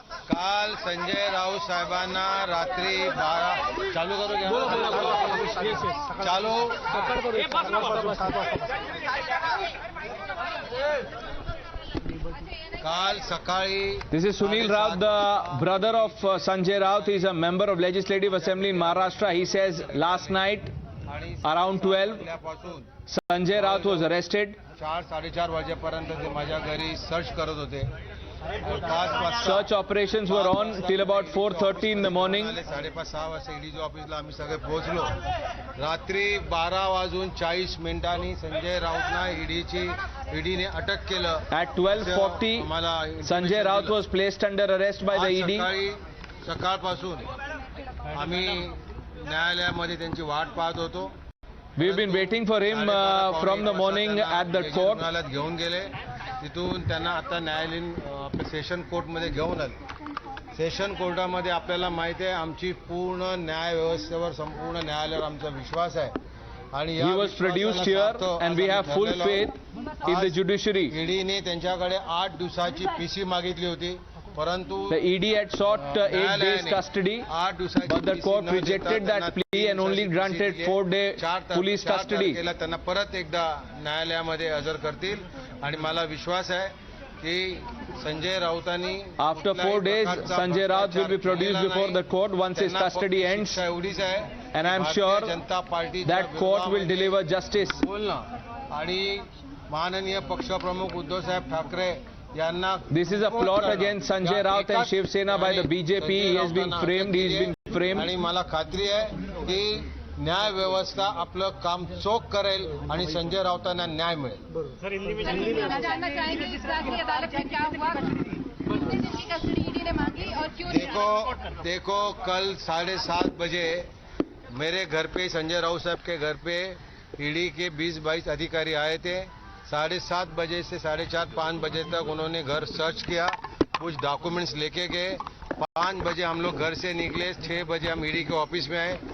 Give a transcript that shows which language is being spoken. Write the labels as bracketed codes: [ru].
[mr] काल संजय राऊत साहेबांना रात्री 12 चालू करू घ्या चालू काल सकाळी. [en] This is Sunil Raut, the brother of Sanjay Raut. He is a member of Legislative Assembly in Maharashtra. He says last night around 12 Sanjay Raut was arrested. [mr] 4-4:30 वाजेपर्यंत ते माझ्या घरी सर्च करत होते. [en] Search operations were on till about 4:30 in the morning. [mr] 5:30-6 वाजता ईडीच्या ऑफिसला आम्ही सगळे पोहोचलो. रात्री 12:40 संजय राऊतना ईडीने अटक केलं. [en] At 12:40, Sanjay Raut was placed under arrest by the ED. [mr] सकाळपासून आम्ही न्यायालयामध्ये त्यांची वाट पाहत होतो. [en] We've been waiting for him from the morning at the court. [mr] न्यायालयात घेऊन गेले. तिथून त्यांना आता न्यायालयीन आपल्या सेशन कोर्टमध्ये घेऊन आले. सेशन कोर्टामध्ये आपल्याला माहिती आहे आमची पूर्ण न्याय व्यवस्थेवर संपूर्ण न्यायालयावर आमचा विश्वास आहे. आणि [en] He was produced here and we have full faith in the judiciary. [mr] ईडीने त्यांच्याकडे 8 दिवसाची पीसी मागितली होती. परंतु [en] The ED had sought 8 days custody, but the court rejected that plea and only granted 4-day police custody. [mr] त्यांना परत एकदा न्यायालयामध्ये हजर करतील आणि मला विश्वास आहे की Sanjay राऊतांनी [en] After 4 days, Sanjay Raut will be produced before the court once his custody ends, and I am sure that court will deliver justice. [mr] आणि माननीय पक्षप्रमुख उद्धव साहेब ठाकरे यांना [en] This is a plot against Sanjay Raut and Shiv Sena by the BJP. He has been framed. He has been framed. [mr] आणि मला खात्री आहे की न्याय व्यवस्था आपलं काम चोख करेल आणि संजय राऊतांना न्याय मिळेल. [hi] देखो कल 7:30 बजे मेरे घर पे संजय राउत साहब के घर पे ईडी के 20-22 अधिकारी आए थे. 7:30 बजे से 4:30-5 बजे तक उन्होंने घर सर्च किया, कुछ डॉक्यूमेंट्स लेके गए. 5 बजे हम लोग घर से निकले, 6 बजे हम ईडी के ऑफिस में आए.